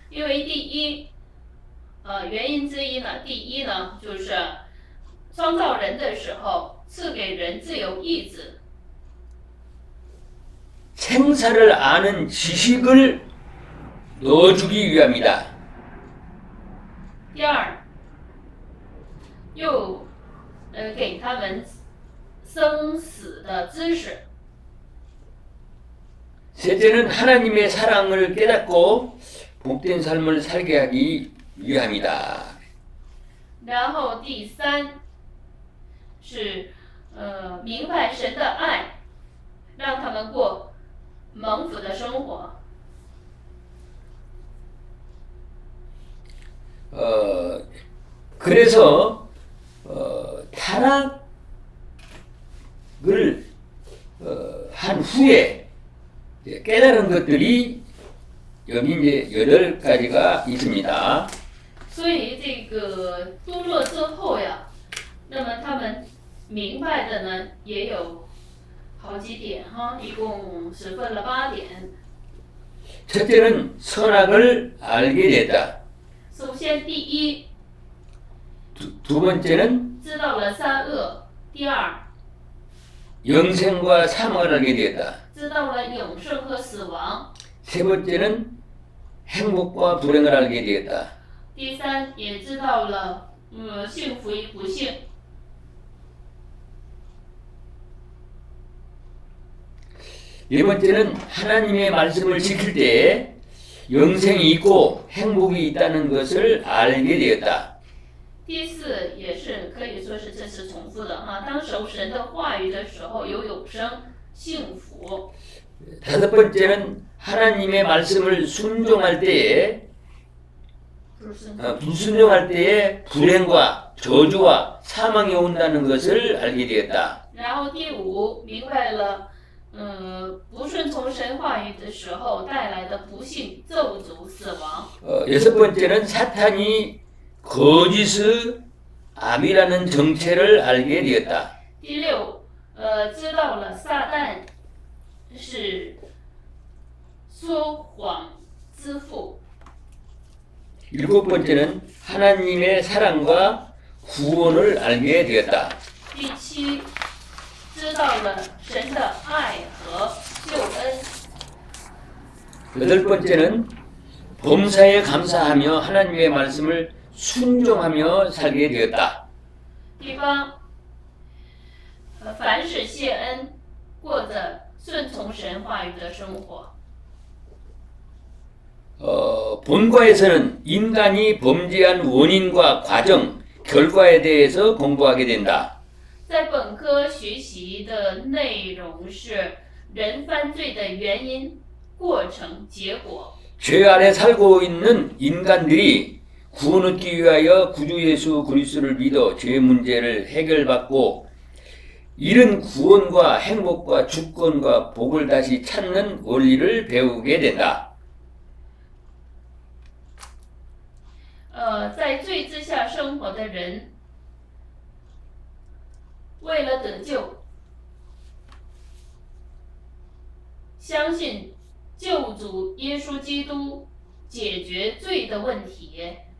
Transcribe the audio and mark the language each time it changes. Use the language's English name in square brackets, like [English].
[Chinese] 因为原因之一呢，第一呢，就是创造人的时候赐给人自由意志。 [Korean] 생사를 아는 지식을 넣어주기 위함이다. [Chinese] 第二，又给他们生死的知识。 [Korean] 셋째는 하나님의 사랑을 깨닫고 복된 삶을 살게 하기 위함이다. [Chinese] 然后第三是明白神的爱，让他们过蒙福的生活。 [Korean] 그래서 타락을 한 후에 깨달은 것들이 여기 이제 8가지가 있습니다. [Chinese] 所以这个堕落之后呀，那么他们明白的呢也有好几点哈，一共是分了8点。 [Korean] 첫째는 선악을 알게 됐다. [Chinese] 首先，第一， [Korean] 두 번째는 [Chinese] 知道了善恶；第二， [Korean] 영생과 사망을 알게 되었다. [Chinese] 知道了永生和死亡； [Korean] 세 번째는 행복과 불행을 알게 되었다. [Chinese] 第三，也知道了幸福与不幸。 [Korean] 네 번째는 하나님의 말씀을 지킬 때 영생이 있고 행복이 있다는 것을 알게 되었다. [Chinese] 第四也是可以说是这是重复的哈，当守神的话语的时候有永生、幸福。 [Korean] 다섯 번째는 하나님의 말씀을 순종할 때에 불순종할 때에 불행과 저주와 사망이 온다는 것을 알게 되었다. [Chinese] 然后第五，明白了，不顺从神话语的时候带来的不幸、咒诅、死亡。 [Korean] 여섯 번째는 사탄이 거짓의 암이라는 정체를 알게 되었다. [Chinese] 第六，知道了撒旦是说谎之父。 [Korean] 일곱 번째는 하나님의 사랑과 구원을 알게 되었다. [Chinese] 第七，知道了神的爱和救恩。 [Korean] 여덟 번째는 범사에 감사하며 하나님의 말씀을 순종하며 살게 되었다. [Chinese] 第八，凡事谢恩，过着顺从神话语的生活。 [Korean] 본과에서는 인간이 범죄한 원인과 과정, 결과에 대해서 공부하게 된다. [Chinese] 在本科学习的内容是人犯罪的原因、过程、结果。 [Korean] 죄 아래 살고 있는 인간들이 구원 얻기 위하여 구주 예수 그리스도를 믿어 죄 문제를 해결받고 이른 구원과 행복과 주권과 복을 다시 찾는 원리를 배우게 된다. [Chinese] 在罪之下生活的人，为了得救，相信救主耶稣基督解决罪的问题，